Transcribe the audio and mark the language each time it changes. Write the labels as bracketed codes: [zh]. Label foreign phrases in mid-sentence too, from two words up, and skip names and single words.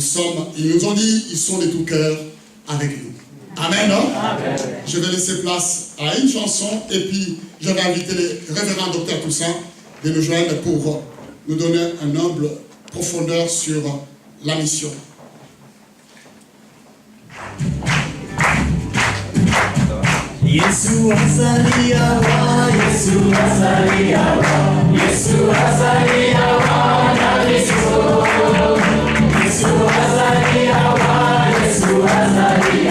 [fr] Ils nous ont dit, ils sont de tout cœur avec nous. Amen. Amen. Je vais laisser place à une chanson et puis je vais inviter le révérend docteur Toussaint de nous joindre pour nous donner un humble profondeur sur la mission. [ln] Yesu azaliawa, Yesu azaliawa, Yesu azaliawa na Kristo. Yesu azaliawa, Yesu azaliawa.